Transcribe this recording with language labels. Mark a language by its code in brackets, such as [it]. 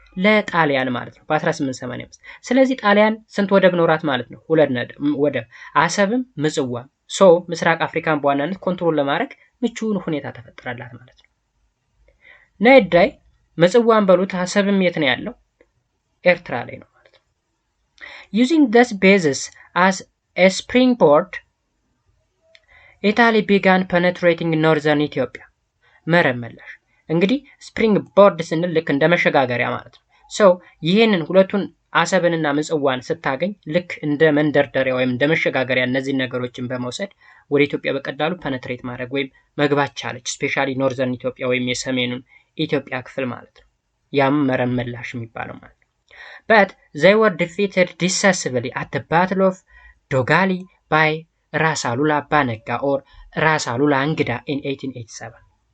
[am] ለጣሊያን ማለት ነው በ1885። ስለዚህ ጣሊያን ስንት ወደብ ኖራት ማለት ነው? ሁለት ወደብ፣ አሰብም ምጽዋም። ምስራቅ አፍሪካን በዋናነት ኮንትሮል ለማድረግ ምቹውን ሁኔታ ተፈጠረላት ማለት ነው። ነዳይ ምጽዋን በሉት አሰብም የት ነው ያለው? ኤርትራ ላይ ነው ማለት ነው። [en] Using this basis as a springboard, Italy began penetrating northern Ethiopia. [am] መረመላሽ እንግዲህ ስፕሪንግ ቦርድ ስንል ልክ እንደ መሸጋገሪያ ማለት ነው። ይህንን ሁለቱን አሰብንና ምጽዋን ስታገኝ ልክ እንደ መንደርደሪያ ወይም እንደ መሸጋገሪያ እነዚህን ነገሮችን በመውሰድ ወደ ኢትዮጵያ በቀላሉ ፐነትሬት ማድረግ ወይም መግባት ቻለች። ስፔሻሊ ኖርዘርን ኢትዮጵያ ወይም የሰሜኑን ኢትዮጵያ ክፍል ማለት ነው። ያም መረብ መላሽ የሚባለው ማለት ነው። [en] but they were defeated decisively at the Battle of Dogali by ራስ አሉላ አባ ነጋ or ራስ አሉላ እንግዳ in 1887